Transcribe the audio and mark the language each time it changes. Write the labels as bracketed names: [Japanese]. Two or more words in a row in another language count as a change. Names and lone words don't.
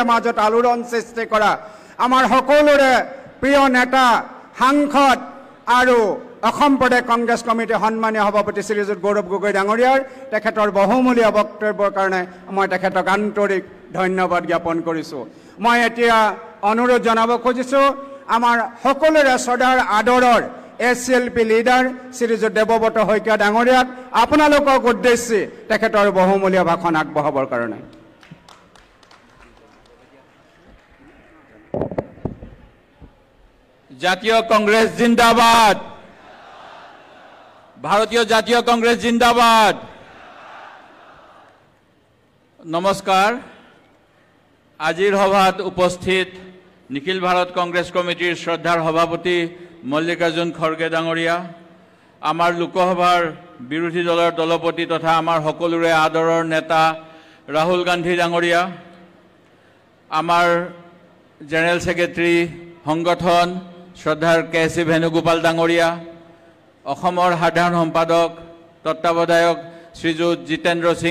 [Assamese] মাজত আলোড়ন সৃষ্টি কৰা আমাৰ সকলোৰে প্ৰিয় নেতা সাংসদ আৰু অসম প্ৰদেশ কংগ্ৰেছ কমিটি সন্মানীয় সভাপতি শ্ৰীযুত গৌৰৱ গগৈ ডাঙৰীয়াৰ তেখেতৰ বহুমূলীয়া বক্তব্যৰ কাৰণে মই তেখেতক আন্তৰিক ধন্যবাদ জ্ঞাপন কৰিছোঁ মই এতিয়া অনুৰোধ জনাব খুজিছোঁ আমাৰ সকলোৰে শ্ৰদ্ধাৰ আদৰৰ SLP লিডাৰ শ্ৰীযুত দেৱব্ৰত শইকীয়া ডাঙৰীয়াক আপোনালোকক উদ্দেশ্যি তেখেতৰ বহুমূলীয়া ভাষণ আগবঢ়াবৰ কাৰণে জাতীয় কংগ্রেস জিন্দাবাদ ভারতীয় জাতীয় কংগ্রেস জিন্দাবাদ নমস্কার আজিৰ সভাত উপস্থিত নিখিল ভাৰত কংগ্ৰেছ কমিটিৰ শ্ৰদ্ধাৰ সভাপতি মল্লিকাৰ্জুন খড়গে ডাঙৰীয়া আমাৰ লোকসভাৰ বিৰোধী দলৰ দলপতি তথা আমাৰ সকলোৰে আদৰৰ নেতা ৰাহুল গান্ধী ডাঙৰীয়া আমাৰ জেনেৰেল সেক্ৰেটাৰী সংগঠন শ্ৰদ্ধাৰ কেসি ভেনুগোপাল ডাঙৰীয়া অসমৰ সাধাৰণ সম্পাদক তত্ত্বাৱধায়ক শ্ৰীযুত জিতেন্দ্ৰ সিং